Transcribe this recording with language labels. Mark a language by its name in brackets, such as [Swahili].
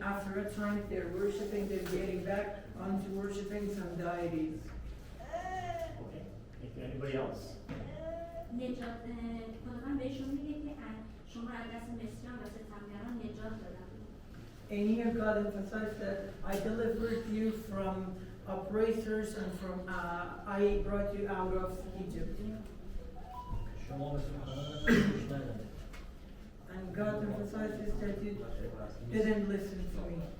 [English] After a time, they're worshiping. They're getting back onto worshiping some deities. Okay, thank you. Anybody else? [Persian] نجات خداوند بهشون میگه که شما از دست مصریان و ستمگران نجات دادم. [English] And here God emphasized that I delivered you from oppressors and from I brought you out of Egypt. [Persian] شما به سخنان من گوش ندادید. [English] And God emphasizes that you didn't listen to me.